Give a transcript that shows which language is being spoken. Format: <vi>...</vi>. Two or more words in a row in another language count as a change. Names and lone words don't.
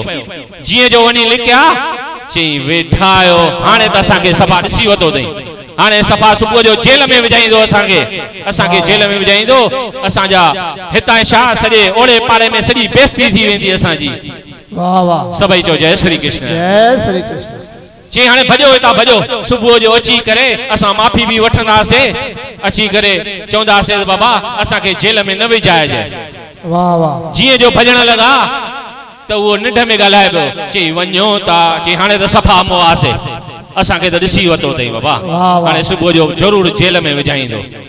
<sd>जीअं जो वञी लिखिया, चई वेठा आयो, हाणे त असांखे सफ़ा ॾिसी वरितो अथई, हाणे सफ़ा सुबुह जो जेल में विझाईंदो, असांखे जेल में विझाईंदो। असांजा हितां छा सॼे ओड़े पाड़े में सॼी बेइज़ती थी वेंदी असांजी। वाह वाह।</sd> <hi>सभई चो जय श्री कृष्ण। जय श्री कृष्ण।</hi> <sd>चई हाणे भॼो हितां भॼो, सुबुह जो अची करे असां माफ़ी बि वठंदासीं, अची करे चवंदासीं बाबा असांखे जेल में न विझाइजे। वाह वाह। जीअं जो भॼण लॻा त उहो निंड में ॻाल्हाए पियो। चई वञो था। चई हाणे त सफ़ा मुआसे, असांखे त ॾिसी वरितो अथई बाबा, हाणे सुबुह जो ज़रूरु जेल में विझाईंदो।</sd>